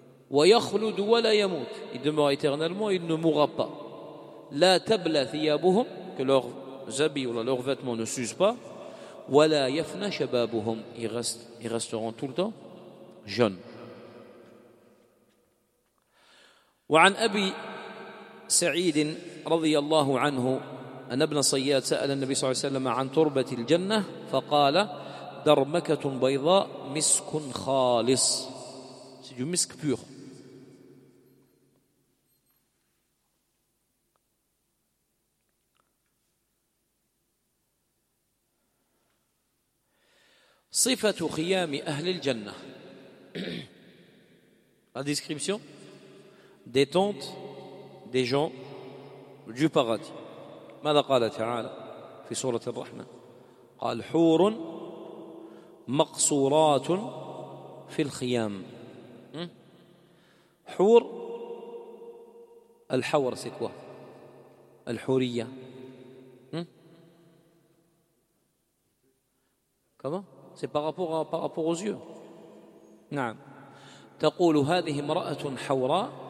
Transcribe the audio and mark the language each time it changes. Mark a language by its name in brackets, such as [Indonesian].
[Arabic] Wa yakhlud wa la yamut, [French] il demeure éternellement, il ne mourra pas. [Arabic] La tabla thiyabuhum, [French] que leurs habits ou là leurs vêtements ne s'usent pas. [Arabic] Wa la yafna shababuhum, [French] ils resteront tout le temps jeunes. [Arabic] وعن أبي سعيد رضي الله عنه أن ابن صياد سأل النبي صلى الله عليه وسلم عن تربة الجنة فقال درمكة بيضاء مسك خالص. [French] C'est du misk pur. [Arabic] صفة خيام أهل الجنة. [French] La description des tentes des gens du paradis. [Arabic] ماذا قال تعالى في سورة الرحمة؟ قال حور مقصورات في الخيام. حور الحور [French] c'est quoi? [Arabic] الحورية. [French] Comment? C'est par rapport aux yeux. [Arabic] نعم. تقول هذه امرأة حوراء.